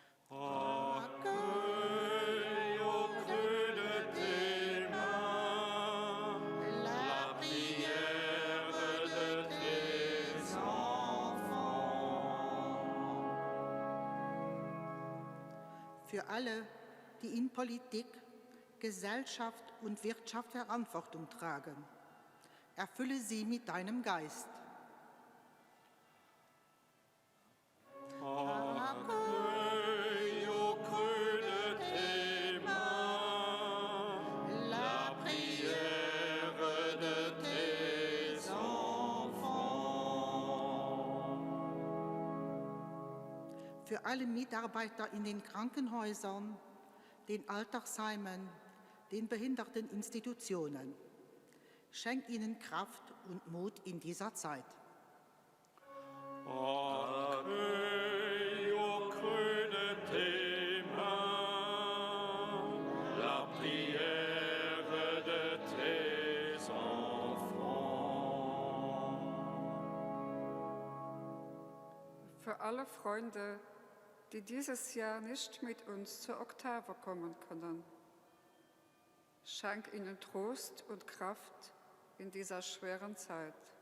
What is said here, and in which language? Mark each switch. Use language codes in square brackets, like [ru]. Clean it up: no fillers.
[fr] Accueille au creux de tes mains la prière de tes enfants. [de] Für alle, die in Politik, Gesellschaft und Wirtschaft Verantwortung tragen, erfülle sie mit deinem Geist. Für alle Mitarbeiter in den Krankenhäusern, den Altersheimen, den Behinderteninstitutionen. Schenk ihnen Kraft und Mut in dieser Zeit. [fr] Accueille au creux de tes mains la prière de tes enfants. [de] Für alle Freunde, die dieses Jahr nicht mit uns zur Oktave kommen können. Schenk ihnen Trost und Kraft in dieser schweren Zeit.